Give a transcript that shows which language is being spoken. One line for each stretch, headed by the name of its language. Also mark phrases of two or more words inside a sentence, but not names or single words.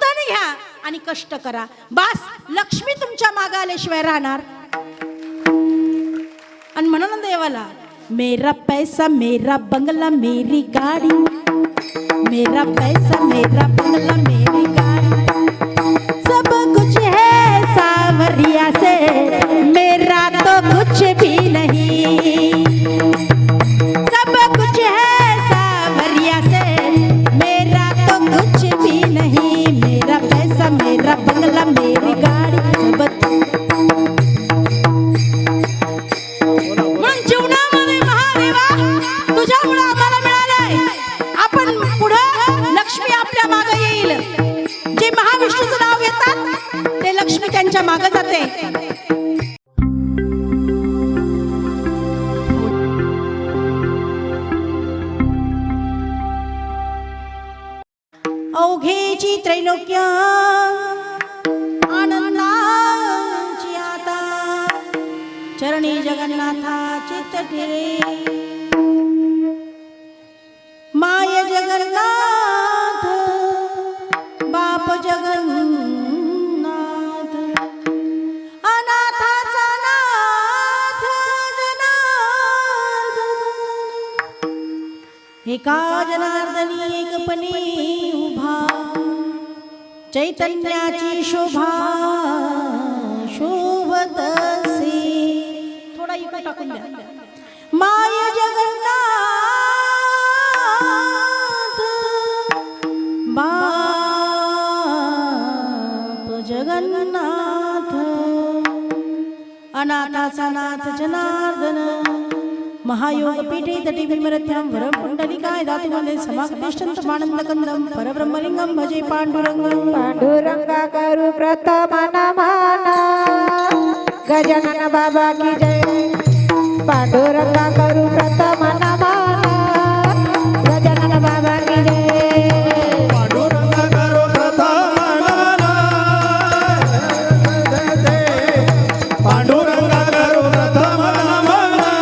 Marathi: घ्या आणि कष्ट करा. बस लक्ष्मी तुमच्या मागे आल्याशिवाय राहणार. आणि म्हणा ना देवाला,
Hindi: मेरा पैसा मेरा बंगला मेरी गाड़ी, मेरा पैसा मेरा बंगला मेरी गाड़ी, सब कुछ है सावरिया से, मेरा तो कुछ भी नहीं. सब कुछ है सावरिया से, मेरा तो कुछ भी नहीं. मेरा पैसा मेरा बंगला मेरी गाड़ी,
Marathi: सब मग जीवनामध्ये महादेवा तुझ्यामुळे आम्हाला मिळालंय. आपण पुढे लक्ष्मी आपल्या मागे येईल. जे महाविष्णूचं नाव घेतात ते लक्ष्मी त्यांच्या मागे जाते. अवघेची त्रैलोक्य आनंदाची आता, चरणी जगन्नाथा चित्त ठेरे. माय जगन्नाथ बाप जगन्नाथ, अनाथाचा नाथ जनार्दन. एका जनार्दनी एकपणे उभा, चैतन्याची शोभा शोभतसे. थोडा इकडे टाकून द्या. माय जगन्नाथ बाप जगन्नाथ, अनाथाचा नाथ जनार्दन.
Sanskrit: महायोग पीठे तटी विमरथ्यां वरं पुंडलिकाय धातुमध्ये समागतिष्ठन्तमानन्दकन्दं परब्रह्मलिंगं भजे पांडुरंगं.
Marathi: पांडुरंगा करू प्रथम नमन, गजानन बाबा
Hindi: की जय.
Marathi: पांडुरंगा करू प्रथम नमन, गजानन बाबा
Hindi: की जय.
Marathi: पांडुरंगा करू प्रथम नमन, पांडुरंगा करू प्रथम नमन.